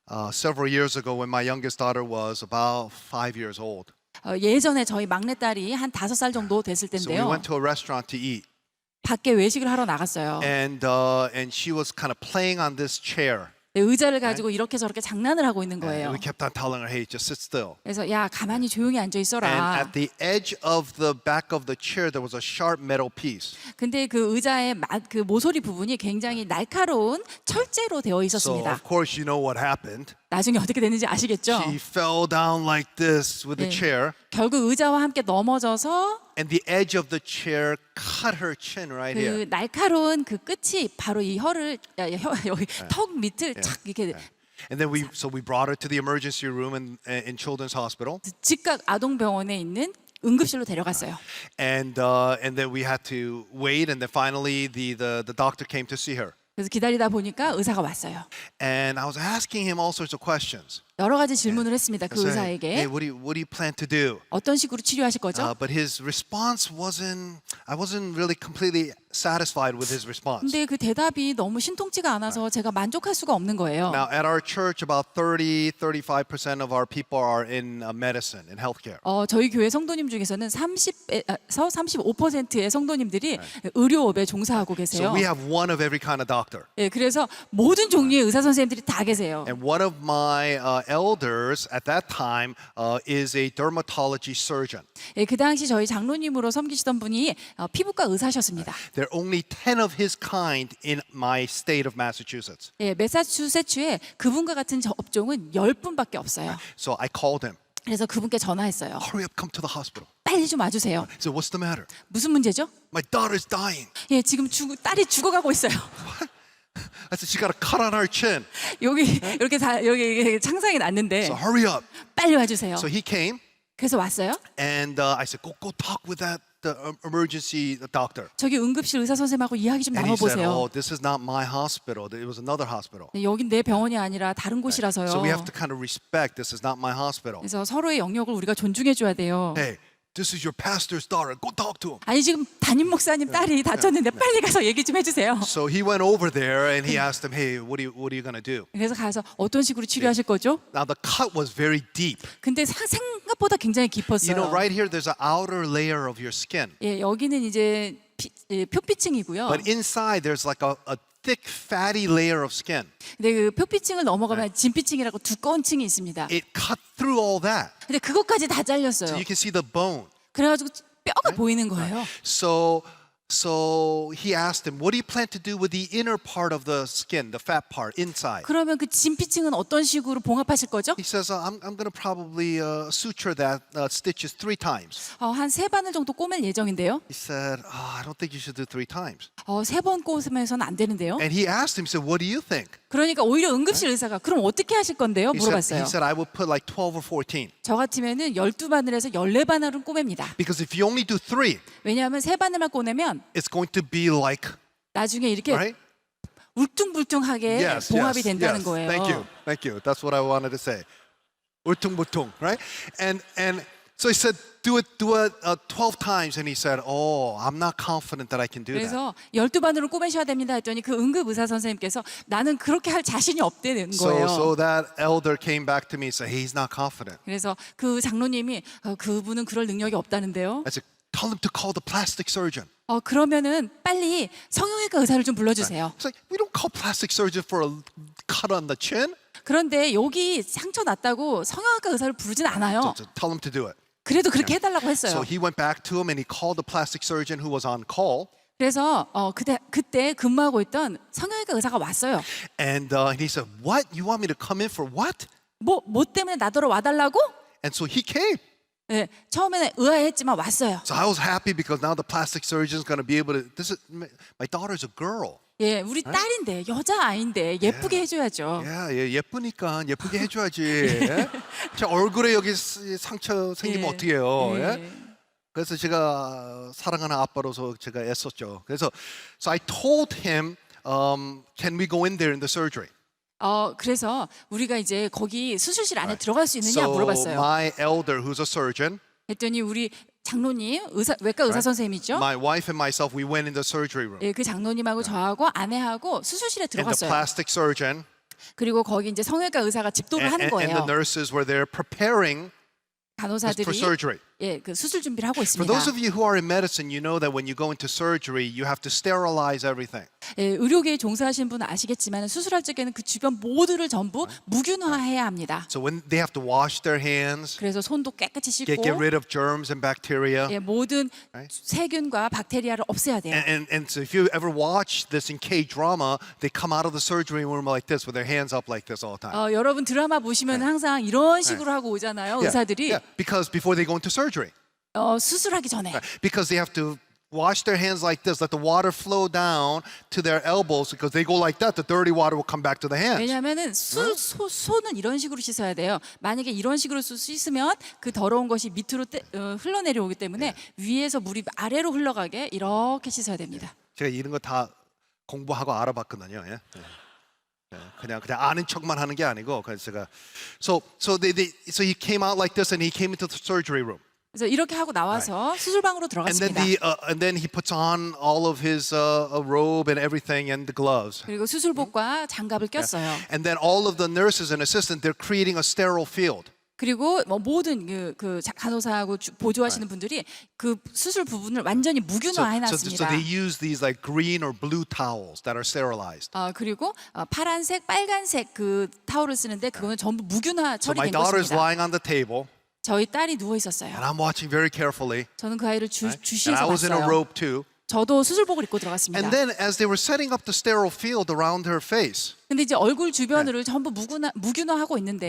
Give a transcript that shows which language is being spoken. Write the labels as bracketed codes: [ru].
[en] Several years ago, when my youngest daughter was about 5 years old, [ko] 예전에 저희 막내딸이 한 5살 정도 됐을 [en] so we [ko] 때인데요. [en] went to a restaurant to eat, [ko] 밖에 외식을 하러 나갔어요. [en] and she was kind of playing on this chair. [ko] 네, 의자를 가지고 이렇게 저렇게 장난을 하고 있는 [en] And [ko] 거예요. [en] we kept on telling her, "Hey, just sit still." [ko] 그래서 야 가만히 조용히 앉아 [en] And [ko] 있어라. [en] at the edge of the back of the chair, there was a sharp metal piece. [ko] 근데 그 의자의 그 모서리 부분이 굉장히 날카로운 철제로 되어 [en] So [ko] 있었습니다. [en] of course, you know what happened. [ko] 나중에 어떻게 됐는지 아시겠죠? [en] She fell down like this with the [ko] 네. [en] chair, [ko] 결국 의자와 함께 넘어져서 [en] and the edge of the chair cut her chin right here. [ko] 그 날카로운 그 끝이 바로 이 혀를 여기 턱 밑을 착 이렇게 [en] And then we brought her to the emergency room in Children's Hospital, [ko] 즉각 아동병원에 있는 응급실로 데려갔어요. [en] and then we had to wait, and then finally the doctor came to see her. [ko] 그래서 기다리다 보니까 의사가 왔어요. [en] And I was asking him all sorts of questions. [ko] 여러 가지 질문을 했습니다. 그 [en] So, hey, [ko] 의사에게 [en] what do you plan to do? [ko] 어떤 식으로 치료하실 거죠? [en] But his response I wasn't really completely satisfied with his response. [ko] 근데 그 대답이 너무 신통치가 않아서 제가 만족할 수가 없는 거예요. [en] Now, at our church, about 35% of our people are in medicine, in healthcare. [ko] 저희 교회 성도님 중에서는 30에서 35%의 성도님들이 의료업에 종사하고 [en] So [ko] 계세요. [en] we have one of every kind of doctor. [ko] 예, 그래서 모든 종류의 의사 선생님들이 다 계세요. [en] And one of my elders at that time is a dermatology surgeon. [ko] 예, 그 당시 저희 장로님으로 섬기시던 분이 피부과 의사셨습니다. [en] There are only 10 of his kind in my state of Massachusetts. [ko] 예, 매사추세츠에 그분과 같은 업종은 10분밖에 없어요. [en] So I called him. [ko] 그래서 그분께 전화했어요. [en] Hurry up, come to the hospital. [ko] 빨리 좀 와주세요. [en] He said, what's the matter? [ko] 무슨 문제죠? [en] My daughter's dying. [ko] 예, 지금 딸이 죽어가고 있어요. [en] I said, she got a cut on her chin. [ko] 여기 이렇게 여기 창상이 났는데 [en] So hurry up. [ko] 빨리 와주세요. [en] So he came. [ko] 그래서 왔어요. [en] And I said, go talk with the emergency doctor. [ko] 저기 응급실 의사 선생님하고 이야기 좀 [en] And he said, [ko] 나눠보세요. [en] this is not my hospital. It was another hospital. [ko] 네, 여긴 내 병원이 아니라 다른 곳이라서요. [en] So we have to kind of respect this is not my hospital. [ko] 그래서 서로의 영역을 우리가 존중해 줘야 돼요. [en] Hey, this is your pastor's daughter. Go talk to him. [ko] 아니 지금 담임 목사님 딸이 다쳤는데 빨리 가서 얘기 좀 해주세요. [en] So he went over there and he asked him, hey, what are you going to do? [ko] 그래서 가서 어떤 식으로 치료하실 거죠? [en] Now the cut was very deep. [ko] 근데 생각보다 굉장히 깊었어요. [en] You know, right here, there's an outer layer of your skin. [ko] 예, 여기는 이제 표피층이고요. [en] But inside, there's like a thick, fatty layer of skin. [ko] 근데 그 표피층을 넘어가면 진피층이라고 두꺼운 층이 있습니다. [en] It cut through all that. [ko] 근데 그것까지 다 [en] So [ko] 잘렸어요. [en] you can see the bone. [ko] 그래가지고 뼈가 보이는 거예요. [en] So he asked him, what do you plan to do with the inner part of the skin, the fat part inside? [ko] 그러면 그 진피층은 어떤 식으로 봉합하실 거죠? [en] He says, I'm going to probably suture that stitches 3 times. [ko] 한 3바늘 정도 꼬맬 예정인데요. [en] He said, I don't think you should do 3 times. [ko] 3번 꼬으면서는 안 되는데요. [en] And he asked him, he said, what do you think? [ko] 그러니까 오히려 응급실 의사가 그럼 어떻게 하실 건데요? [en] He [ko] 물어봤어요. [en] said, I would put like 12 or 14. [ko] 저 같으면은 12바늘에서 14바늘은 꼬맵니다. [en] Because if you only do 3, [ko] 왜냐하면 3바늘만 꼬내면 [en] it's going to be like, [ko] 나중에 이렇게 [en] right? [ko] 울퉁불퉁하게 봉합이 된다는 거예요. [en] Thank you. That's what I wanted to say. 울퉁불퉁, right? And so he said, do it 12 times. And he said, oh, I'm not confident that I can do that. [ko] 그래서 12바늘을 꼬매셔야 됩니다 했더니 그 응급 의사 선생님께서 나는 그렇게 할 자신이 없다는 거예요. [en] So that elder came back to me and said, hey, he's not confident. [ko] 그래서 그 장로님이 그분은 그럴 능력이 없다는데요. [en] I said, tell him to call the plastic surgeon. [ko] 그러면은 빨리 성형외과 의사를 좀 불러주세요. [en] It's like, we don't call plastic surgeon for a cut on the chin. [ko] 그런데 여기 상처 났다고 성형외과 의사를 부르진 않아요. [en] So tell him to do it. [ko] 그래도 그렇게 해달라고 [en] So [ko] 했어요. [en] he went back to him and he called the plastic surgeon who was on call. [ko] 그래서 그때 근무하고 있던 성형외과 의사가 왔어요. [en] And he said, what? You want me to come in for what? [ko] 뭐 때문에 나더러 와달라고? [en] And so he came. [ko] 네, 처음에는 의아했지만 왔어요. [en] So I was happy because now the plastic surgeon is going to be able to. My daughter's a girl. [ko] 예, 우리 딸인데 여자 아이인데 예쁘게 해줘야죠. 예쁘니까 예쁘게 해줘야지. 예? 제 얼굴에 여기 상처 생기면 어떻게 해요? 예? 그래서 제가 사랑하는 아빠로서 제가 애썼죠. 그래서 [en] so I told him, can we go in there in the surgery? [ko] 그래서 우리가 이제 거기 수술실 안에 들어갈 수 있느냐 [en] So [ko] 물어봤어요. [en] my elder, who's a surgeon, [ko] 했더니 우리 장로님 외과 의사 선생님이죠. [en] my wife and myself, we went in the surgery room. [ko] 예, 그 장로님하고 저하고 아내하고 수술실에 [en] And the [ko] 들어갔어요. [en] plastic surgeon [ko] 그리고 거기 이제 성형외과 의사가 집도를 하는 [en] and the [ko] 거예요. [en] nurses were there preparing for [ko] 간호사들이 [en] surgery. [ko] 예, 그 수술 준비를 하고 [en] For [ko] 있습니다. [en] those of you who are in medicine, you know that when you go into surgery, you have to sterilize everything. [ko] 예, 의료계에 종사하신 분은 아시겠지만 수술할 적에는 그 주변 모두를 전부 무균화해야 합니다. [en] So when they have to wash their hands, [ko] 그래서 손도 깨끗이 씻고 [en] get rid of germs and bacteria. [ko] 예, 모든 [en] Right? [ko] 세균과 박테리아를 없애야 돼요. [en] And so if you ever watch this in K-drama, they come out of the surgery room like this with their hands up like this all the time. [ko] 여러분 드라마 보시면 항상 이런 식으로 하고 오잖아요. 의사들이 [en] Because before they go into surgery. [ko] 수술하기 전에. [en] Because they have to wash their hands like this, let the water flow down to their elbows because they go like that, the dirty water will come back to the hands. [ko] 왜냐하면은 손은 이런 식으로 씻어야 돼요. 만약에 이런 식으로 씻으면 그 더러운 것이 밑으로 흘러내려오기 때문에 위에서 물이 아래로 흘러가게 이렇게 씻어야 됩니다. 제가 이런 거 다 공부하고 알아봤거든요. 예? 그냥 아는 척만 하는 게 아니고 그래서 제가 [en] so he came out like this and he came into the surgery room. [ko] 그래서 이렇게 하고 나와서 수술방으로 [en] And then [ko] 들어갔습니다. [en] and then he puts on all of his robe and everything and the gloves. [ko] 그리고 수술복과 장갑을 꼈어요. [en] And then all of the nurses and assistants they're creating a sterile field. [ko] 그리고 뭐 모든 간호사하고 보조하시는 분들이 그 수술 부분을 완전히 무균화해 [en] So [ko] 놨습니다. [en] they use these like green or blue towels that are sterilized. [ko] 그리고 파란색, 빨간색 그 타올을 쓰는데 그거는 전부 무균화 [en] So my [ko] 처리된 [en] daughter's [ko] 것입니다. [en] lying on the table [ko] 저희 딸이 누워 있었어요. [en] and I'm watching very carefully. [ko] 저는 그 아이를 [en] And [ko] 주시해서 [en] I was in a [ko] 봤어요. [en] robe too. [ko] 저도 수술복을 입고 들어갔습니다. [en] And then as they were setting up the sterile field around her face, [ko] 근데 이제 얼굴 주변을 전부 무균화하고 있는데